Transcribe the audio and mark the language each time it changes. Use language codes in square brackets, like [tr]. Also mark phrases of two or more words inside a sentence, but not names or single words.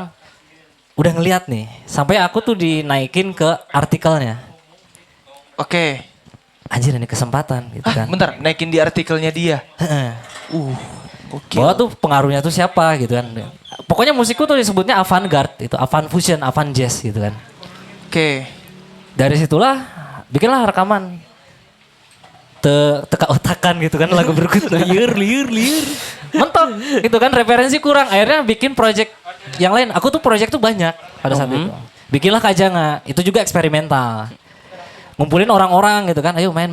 [id] Udah ngeliat nih. Sampai aku tuh dinaikin ke artikelnya. Oke. Anjir ini kesempatan gitu kan. Bentar, naikin di artikelnya dia. Oke. Bahwa tuh pengaruhnya tuh siapa gitu kan. Pokoknya musikku tuh disebutnya avant-garde. Itu [en] avant fusion, avant jazz [id] gitu kan. Oke. Dari situlah bikinlah rekaman teka otakan gitu kan lagu berikut liur mentok gitu kan, referensi kurang, akhirnya bikin project yang lain. Aku tuh project tuh banyak pada saat itu. Bikinlah Kajanga, itu juga eksperimental, ngumpulin orang-orang gitu kan, ayo main.